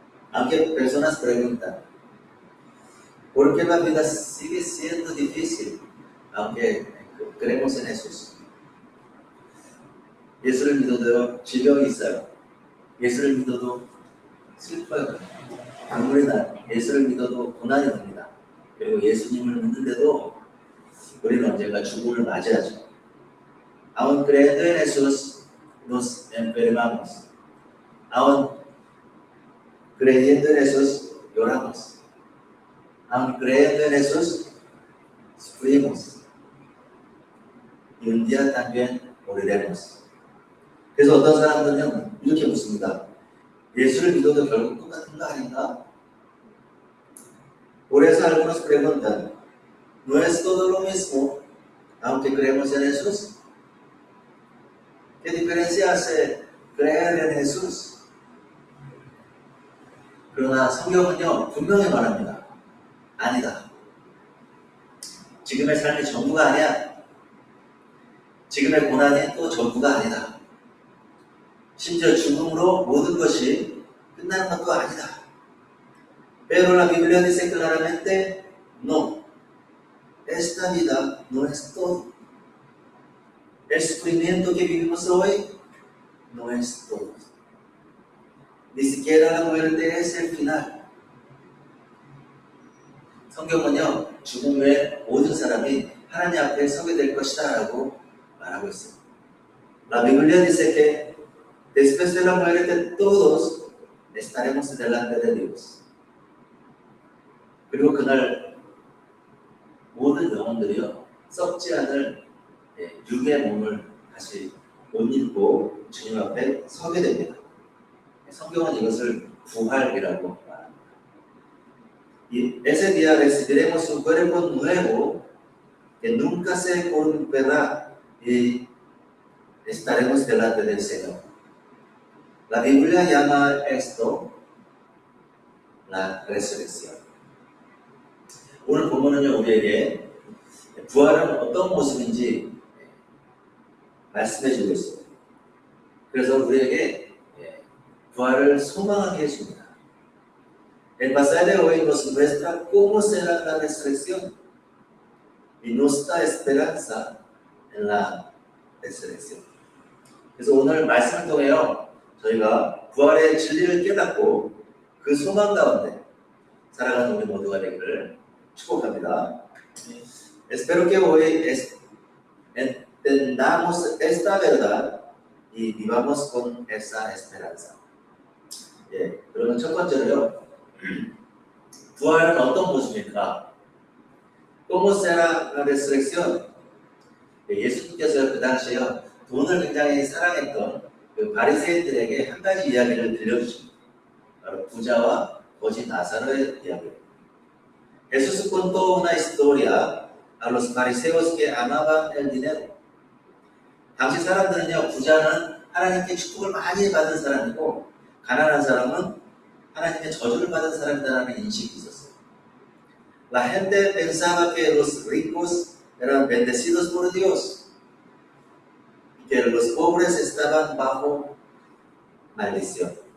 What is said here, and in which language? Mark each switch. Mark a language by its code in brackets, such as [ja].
[es] Aunque personas preguntan, ¿por qué la vida sigue siendo difícil? Aunque creemos en Jesús. [ko] 예수를 믿어도 질병이 있어요. 예수를 믿어도 슬퍼요. 눈물이 나요. 예수를 믿어도 고난이 옵니다. 그리고 예수님을 믿는데도 우리는 언젠가 죽음을 맞이하죠. [es] Aún creyendo en Jesús, nos enfermamos. Aún creyendo en Jesús, lloramos. Aún creyendo en Jesús, sufrimos. Y un día también moriremos. [ko] 그래서 어떤 사람들은 이렇게 묻습니다. 예수를 믿어도 결국 똑같은 거 아닌가? [es] Por eso algunos preguntan, ¿no es todo lo mismo, aunque creemos en Jesús? ¿Qué diferencia hace creer en Jesús? [ko] 그러나 성경은요, 분명히 말합니다. 아니다. 지금의 삶이 전부가 아니야. 지금의 고난이 또 전부가 아니다. 심지어 죽음으로 모든 것이 끝나는 것도 아니다. [es] Pero la Biblia dice claramente, no. Esta vida no es todo. El sufrimiento que vivimos hoy no es todo. Ni siquiera la muerte es el final. [ko] 성경은요, 죽음 후에 모든 사람이 하나님 앞에 서게 될 것이다 라고 말하고 있어요. [es] La Biblia dice que después de la muerte todos estaremos delante de Dios. [ko] 그리고 그날 모든 영혼들이요, 썩지 않을 육의 몸을 다시 옷 입고 주님 앞에 서게 됩니다. 성경은 이것을 부활이라고 말합니다. [es] Ese día recibiremos un cuerpo nuevo que nunca se corromperá y estaremos delante del Señor. La Biblia llama esto la resurrección. [ko] 오늘 본문은요, 우리에게 부활은 어떤 모습인지 말씀해 주고 있습니다. 그래서 우리에게 부활을 소망하게 해줍니다. [es] El pasaje de hoy nos muestra cómo será la resurrección y nos da esperanza en la resurrección. [ko] 그래서 오늘 말씀을 통해요, 저희가 부활의 진리를 깨닫고 그 소망 가운데 살아가는 우리 모두가 되기를 축복합니다. [es] Espero que hoy entendamos esta verdad y vivamos con esa esperanza. [ko] 예, 그러면 첫 번째로요, 부활은 어떤 모습일까? [es] ¿Cómo será la resurrección? [ko] 예수님께서 그 당시에 돈을 굉장히 사랑했던 그 바리새인들에게 한 가지 이야기를 들려주십니다. 바로 부자와 거지 나사로의 이야기입니다. [es] Jesús contó una historia a los fariseos que amaban el dinero. [ko] 당시 사람들은요, 부자는 하나님께 축복을 많이 받은 사람이고 가난한 사람은 하나님의 저주를 받은 사람이라는 인식이 있었어요. [es] La gente pensaba que los ricos eran bendecidos por Dios y que los pobres estaban bajo maldición.